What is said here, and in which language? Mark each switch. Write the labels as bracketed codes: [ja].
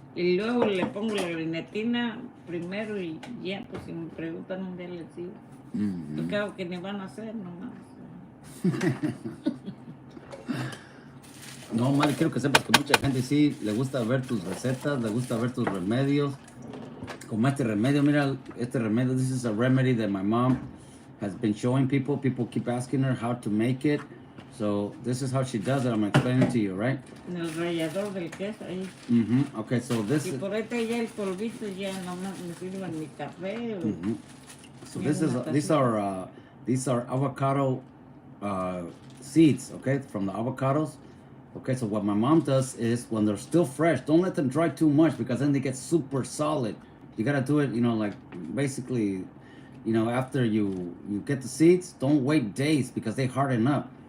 [es] Y luego le pongo la grenetina primero y ya, pues si me preguntan un día les digo. Yo creo que ni van a hacer nomás. No, madre, quiero que sepas que mucha gente sí le gusta ver tus recetas, le gusta ver tus remedios. Como este remedio, mira, este remedio, [en] this is a remedy that my mom has been showing people. People keep asking her how to make it. So this is how she does it. I'm explaining to you, right? [es] En el rallador del queso ahí. [en] Okay, so this [es] y por ahorita ya el polvito ya no me sirve en mi café. [en] So these are avocado seeds, okay, from the avocados. Okay, so what my mom does is when they're still fresh, don't let them dry too much because then they get super solid. You gotta do it, you know, like basically, you know, after you get the seeds, don't wait days because they harden up.